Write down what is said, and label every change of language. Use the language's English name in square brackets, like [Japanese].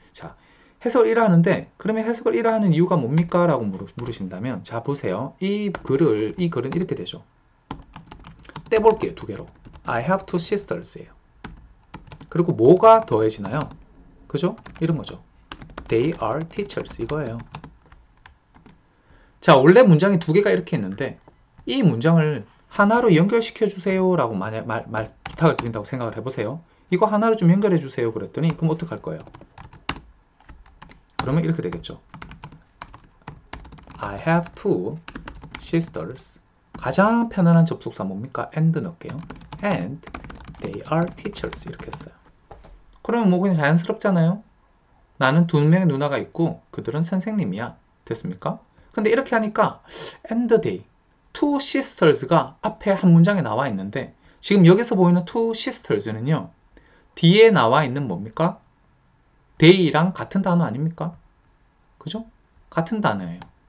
[Korean] 자, 해석을 1화 하는데 그러면 해석을 1화 하는 이유가 뭡니까? 라고 물으신다면 자, 보세요. 이 글은 이렇게 되죠. 떼볼게요. 두 개로. [English] I have two sisters [Korean] 예요. 그리고 뭐가 더해지나요? 그죠? 이런 거죠. [English] They are teachers [Korean] 이거예요. 자, 원래 문장이 두 개가 이렇게 있는데 이 문장을 하나로 연결시켜 주세요 라고 만약 부탁을 드린다고 생각을 해보세요. 이거 하나로 좀 연결해 주세요 그랬더니 그럼 어떡할 거예요? 그러면 이렇게 되겠죠. [English] I have two sisters. [Korean] 가장 편안한 접속사 뭡니까? and 넣을게요. [English] And they are teachers [Korean] 이렇게 했어요. 그러면 뭐 그냥 자연스럽잖아요. 나는 두 명의 누나가 있고 그들은 선생님이야. 됐습니까? 근데 이렇게 하니까 and they, two sisters가 앞에 한 문장에 나와 있는데 지금 여기서 보이는 two sisters는요. 뒤에 나와 있는 뭡니까? they랑 같은 단어 아닙니까? 그죠? 같은 단어예요.